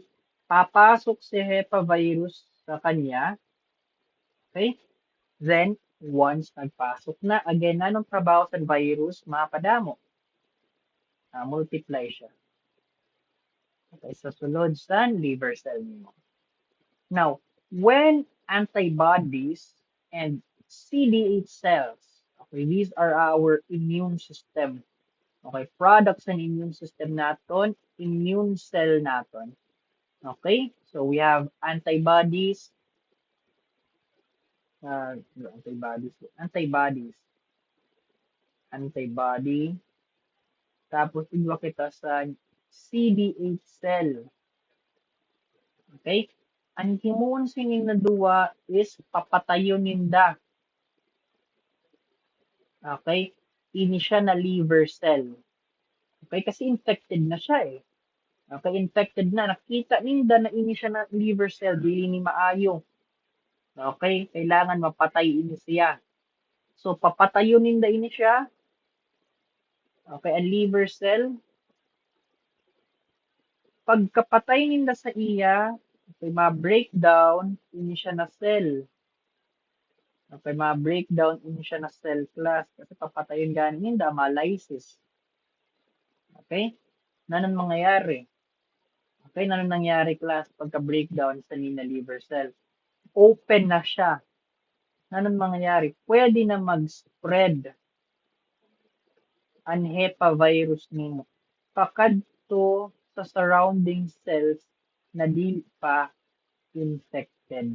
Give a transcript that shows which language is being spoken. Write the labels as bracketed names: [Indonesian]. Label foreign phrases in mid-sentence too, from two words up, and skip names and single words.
[Filipino] Papasok si hepa virus sa kanya. Okay? [English] Then, once [Bikol] nagpasok na, again, anong trabaho sa virus? Mapadamo. Multiply siya. Okay, sa sulod sa [English] liver cell [Bikol] mo. [English] Now, when antibodies and CD8 cells, okay, these are our immune system. [Bikol] Okay, products ng [English] immune system [Bikol] naton, [English] immune cell [Bikol] naton. [English] Okay? So we have antibodies, antibody, [Bikol] tapos igwa kita sa CD8 cell. Okay? Ang himuon sining na duwa is papatayon ninda. Okay? Ini siya na [English] liver cell. [Bikol] Okay? Kasi infected na siya eh. Okay? Infected na. Nakita ninda na ini siya na [English] liver cell. [Bikol] Dili ni maayo. Okay? Kailangan mapatay ini siya. So, papatayon ninda ini siya. Okay? Ang [English] liver cell. [Bikol] Pagkapatay ninda sa iya, okay, ma-breakdown ini siya na cell. Okay, ma-breakdown ini siya na cell class kasi papatayin ganin ninda ma-lysis. Okay? Nanong mangyayari? Okay, nanong nangyari class pagka-breakdown sa nina [English] liver cell? [Bikol] Open na siya. Nanong mangyayari? Pwede na mag-spread ang hepavirus nimo pakadto sa [English] surrounding cells [Bikol] na di pa infected.